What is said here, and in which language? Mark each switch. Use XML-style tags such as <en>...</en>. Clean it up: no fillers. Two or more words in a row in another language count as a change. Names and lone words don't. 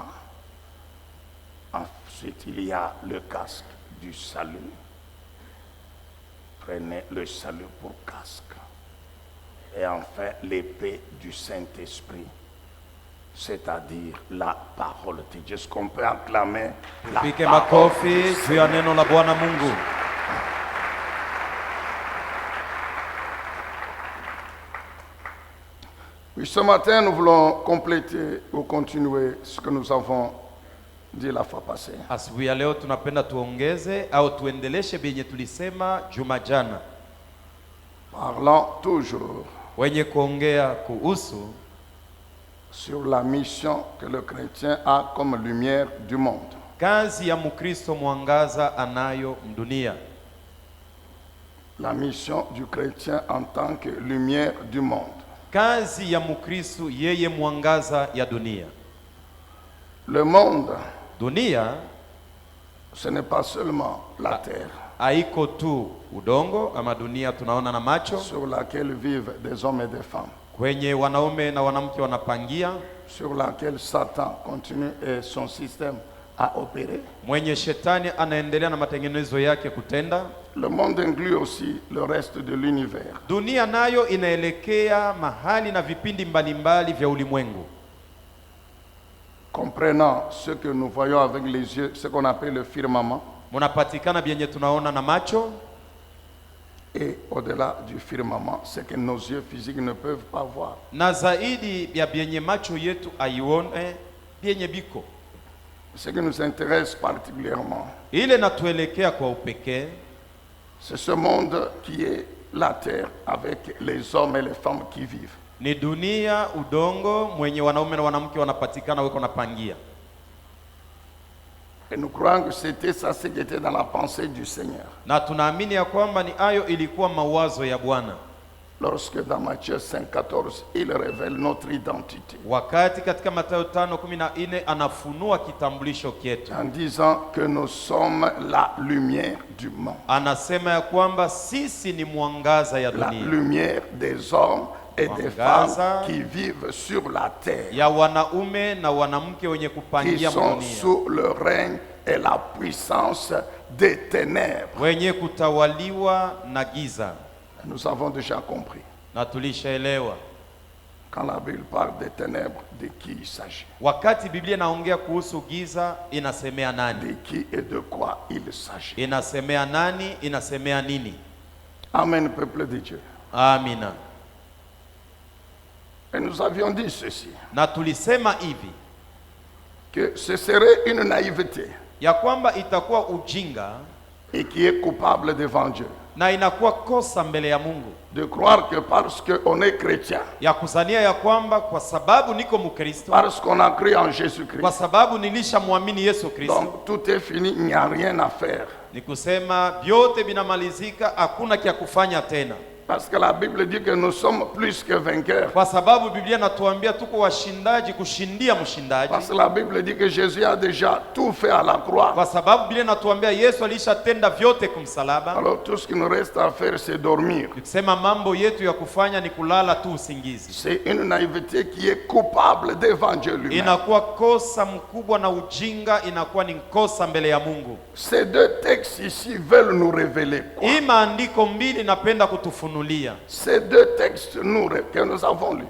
<fr>Ensuite, il y a le casque du salut. Prenez le salut pour casque. Et enfin, l'épée du Saint-Esprit, c'est-à-dire la parole de Dieu. Est-ce qu'on peut acclamer la</fr> <sw>Pike</sw> <fr>parole</fr> <sw>makofi juu ya neno la Bwana Mungu.</sw> <fr>Oui, ce matin, nous voulons compléter ou continuer ce que nous avons dit la fois passée.</fr> <sw>Asubuhi ya leo tunapenda tuongeze au tuendeleshe benye tulisema juma jana,</sw> <fr>Parlant toujours</fr> <sw>wenye kuongea kuhusu</sw> <fr>sur la mission que le chrétien a comme lumière du monde.</fr> <sw>kazi ya Mkristo mwangaza anayo mdunia.</sw> <fr>La mission du chrétien en tant que lumière du monde.</fr> <sw>Kazi ya Mkristo yeye mwangaza ya dunia.</sw> <fr>Le monde,</fr> <sw>Dunia</sw> <fr>ce n'est pas seulement la terre</fr> <sw>haiko tu udongo ama dunia tunaona na macho,</sw> <fr>sur laquelle vivent des hommes et des femmes,</fr> <sw>kwenye wanaume na wanamke wanapangia,</sw> <fr>sur laquelle Satan continue et son système à opérer.</fr> <sw>mwenye shetani anaendelea na matengenezo yake kutenda.</sw> <fr>Le monde inclut aussi le reste de l'univers.</fr> <sw>Dunia nayo inaelekea mahali na vipindi mbalimbali vya ulimwengu.</sw> <fr>Comprenant ce que nous voyons avec les yeux, ce qu'on appelle le firmament,</fr> <sw>Munapatikana byenye tunaona na macho,</sw> <fr>et au-delà du firmament, ce que nos yeux physiques ne peuvent pas voir.</fr> <sw>na zaidi ya byenye macho yetu aione byenye biko.</sw> <fr>Ce qui nous intéresse particulièrement,</fr> <sw>Ile natuelekea kwa upekee</sw> <fr>c'est ce monde qui est la terre avec les hommes et les femmes qui vivent.</fr> <sw>ni dunia, udongo mwenye wanaume na wanamke wanapatikana weko napangia.</sw> <fr>Et nous croyons que c'était ça ce qui était dans la pensée du Seigneur.</fr> <sw>Na tunaamini ya kwamba ni ayo ilikuwa mawazo ya Bwana.</sw> <fr>Lorsque dans Matthieu 5,14, il révèle notre identité.</fr> <sw>Wakati katika Mathayo 5:14 anafunua kitambulisho kietu.</sw> <fr>En disant que nous sommes la lumière du monde.</fr> <sw>Anasema ya kwamba sisi ni mwangaza ya</sw> <fr>La</fr> <sw>dunia.</sw> <fr>lumière des hommes et des</fr> <sw>Mwangaza</sw> <fr>femmes qui vivent sur la terre.</fr> <sw>ya wanaume na wanamke wenye</sw> <fr>Qui</fr> <sw>kupangia</sw> <fr>sont</fr> <sw>dunia.</sw> <fr>sous le règne et la puissance des ténèbres.</fr> <sw>Wenye kutawaliwa na giza.</sw> <fr>Nous avons déjà compris.</fr> <sw>Na tulishaelewa.</sw> <fr>Quand la Bible parle des ténèbres, de qui il s'agit?</fr> <sw>Wakati Biblia inaongea kuhusu giza, inasemea nani?</sw> <fr>De qui et de quoi il s'agit?</fr> <sw>Inasemea nani? Inasemea nini?</sw> <fr>Amen, peuple de Dieu.</fr> <sw>Amina.</sw> <fr>Et nous avions dit ceci,</fr> <sw>Na tulisema hivi,</sw> <fr>que ce serait une naïveté</fr> <sw>ya kwamba itakuwa ujinga</sw> <fr>et qui est coupable devant Dieu</fr> <sw>na inakuwa kosa mbele ya Mungu</sw> <fr>de croire que parce qu'on est chrétien,</fr> <sw>ya kuzania ya kwamba kwa sababu niko Mkristo,</sw> <fr>parce qu'on a cru en</fr> <sw>kwa</sw> <fr>Jésus-Christ,</fr> <sw>sababu nilishamwamini Yesu Kristo,</sw> <fr>donc tout est fini, il n'y a rien à faire.</fr> <sw>ni kusema vyote vinamalizika, hakuna kia kufanya tena,</sw> <fr>Parce que la Bible dit que nous sommes plus que vainqueurs.</fr> <sw>kwa sababu Biblia inatuambia tuko washindaji kushindia mshindaji,</sw> <fr>Parce que la Bible dit que Jésus a déjà tout fait à la croix.</fr> <sw>kwa sababu Biblia inatuambia Yesu alishatenda vyote kumsalaba.</sw> <fr>Alors tout ce qu'il nous reste à faire, c'est dormir.</fr> <sw>Tukisema mambo yetu ya kufanya ni kulala tu usingizi,</sw> <fr>C'est une naïveté qui est coupable devant Dieu lui-même.</fr> <sw>inakuwa kosa mkubwa, na ujinga inakuwa ni kosa mbele ya Mungu.</sw> <fr>Ces deux textes ici veulent nous révéler quoi?</fr> <sw>Hii maandiko mbili napenda kutufunulia.</sw> <fr>Ces deux textes que nous avons lus, 2</fr>